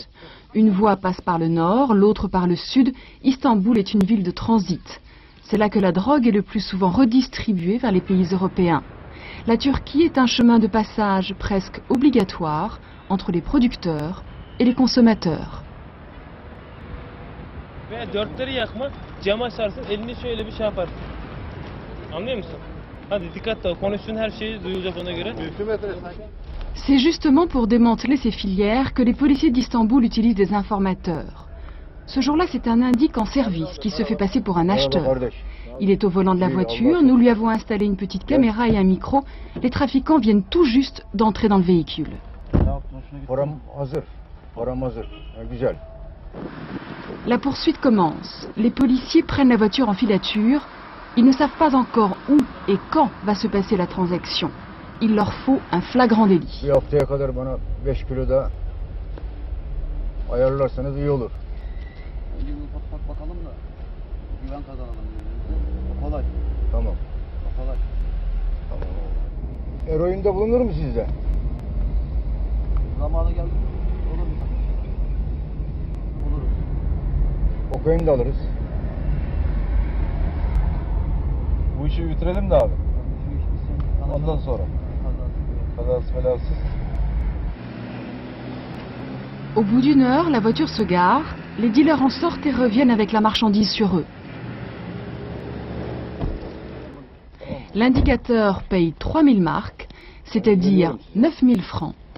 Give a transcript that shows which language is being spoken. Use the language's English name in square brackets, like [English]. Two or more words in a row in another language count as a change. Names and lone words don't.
[French] Une voie passe par le nord, l'autre par le sud. Istanbul est une ville de transit. C'est là que la drogue est le plus souvent redistribuée vers les pays européens. La Turquie est un chemin de passage presque obligatoire entre les producteurs et les consommateurs. [Turkish] Cam açarsın, elini şöyle bir şey yaparsın. Anlıyor musun? Hadi dikkatli ol, konuştuğun her şeyi duyulacak ona göre. [French] C'est justement pour démanteler ces filières que les policiers d'Istanbul utilisent des informateurs. Ce jour-là, c'est un indique en service qui se fait passer pour un acheteur. Il est au volant de la voiture, nous lui avons installé une petite caméra et un micro. Les trafiquants viennent tout juste d'entrer dans le véhicule. La poursuite commence. Les policiers prennent la voiture en filature. Ils ne savent pas encore où et quand va se passer la transaction. Il leur faut un flagrant délit. [Turkish] Eroinde bulunur mu sizde? Zamanı geldi. Olur mu? Buluruz. Kokain de alırız. Bu işi bitirelim de abi. Ondan sonra. Kazasız belasız. [French] Au bout d'une heure, la voiture se gare. Les dealers en sortent et reviennent avec la marchandise sur eux. L'indicateur paye 3000 marks, c'est-à-dire 9000 francs.